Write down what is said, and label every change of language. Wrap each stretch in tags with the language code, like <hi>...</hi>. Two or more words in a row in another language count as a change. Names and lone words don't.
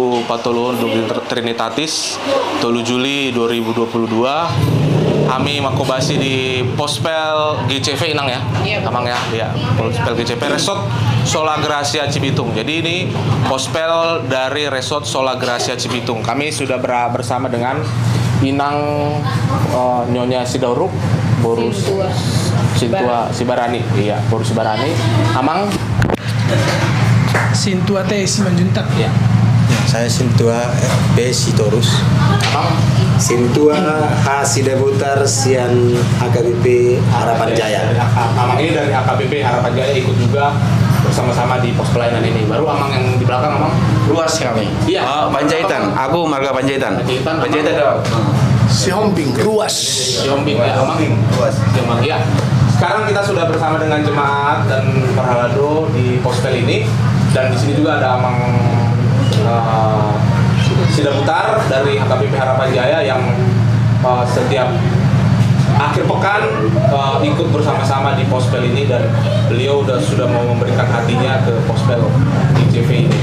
<id>Patulun Trinitatis 7 Juli 2022 kami makobasi di Pospel GCV Inang ya? Iya, Amang ya? Iya, Pospel GCV Resort Sola Gracia Cibitung. Jadi ini Pospel dari Resort Sola Gracia Cibitung. Kami sudah bersama dengan Inang Nyonya Sidauruk Borus Sintua Sibarani. Iya, Borus Sibarani. Amang Sintua T Simanjuntak. ya. Saya Sintua B Sitorus. Amang Sintua H Sidabutar Sian AKBP Harapan Jaya. Amang ini dari AKBP Harapan Jaya ikut juga bersama-sama di pos pelayanan ini. Baru Amang yang di belakang, Amang. Luas kami. Iya. Panjaitan. Aku marga Panjaitan. Panjaitan dong. Si Hombing Ruas. Yombing ya, Amang. Yombing ya. Sekarang kita sudah bersama dengan jemaat dan perhalado di Pospel ini, dan di sini juga ada Amang Sidabutar dari HKBP Harapan Jaya yang setiap akhir pekan ikut bersama-sama di Pospel ini, dan beliau sudah mau memberikan hatinya ke Pospel GCV ini.</id>